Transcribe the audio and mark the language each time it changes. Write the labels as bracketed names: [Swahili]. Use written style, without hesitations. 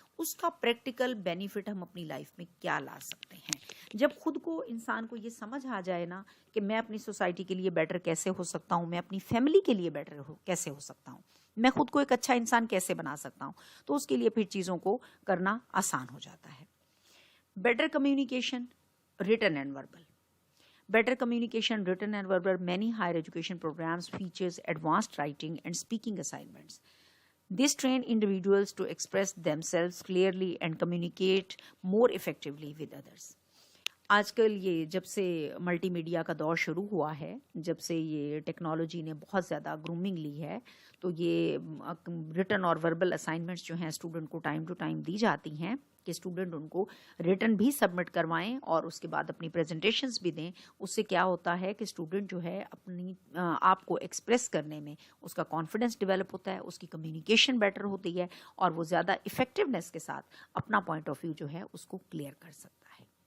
[Urdu] اس کا practical benefit ہم اپنی لائف میں کیا لا سکتے ہیں۔ جب خود کو انسان کو یہ سمجھ آ جائے نا کہ میں اپنی سوسائٹی کے لیے بیٹر کیسے ہو سکتا ہوں، میں اپنی فیملی کے لیے بیٹر کیسے ہو سکتا ہوں، میں خود کو ایک اچھا انسان کیسے بنا سکتا ہوں، تو اس کے لیے پھر چیزوں کو کرنا آسان ہو جاتا ہے۔ [English] Better communication written and verbal. Better communication, written and verbal, many higher education programs features advanced writing and speaking assignments. This train individuals to express themselves clearly and communicate more effectively with others. [Urdu] آج کل یہ جب سے multi media کا دور شروع ہوا ہے، جب سے یہ ٹیکنالوجی نے بہت زیادہ گرومنگ لی ہے، تو یہ ریٹن اور وربل اسائنمنٹس جو ہیں اسٹوڈنٹ کو ٹائم ٹو ٹائم دی جاتی ہیں کہ اسٹوڈنٹ ان کو ریٹن بھی سبمٹ کروائیں اور اس کے بعد اپنی پریزنٹیشنز بھی دیں۔ اس سے کیا ہوتا ہے کہ اسٹوڈنٹ جو ہے اپنی آپ کو ایکسپریس کرنے میں اس کا کانفیڈنس ڈیولپ ہوتا ہے، اس کی کمیونیکیشن بیٹر ہوتی ہے، اور وہ زیادہ افیکٹونیس کے ساتھ اپنا پوائنٹ آف ویو جو ہے اس کو کلیئر کر سکتا ہے۔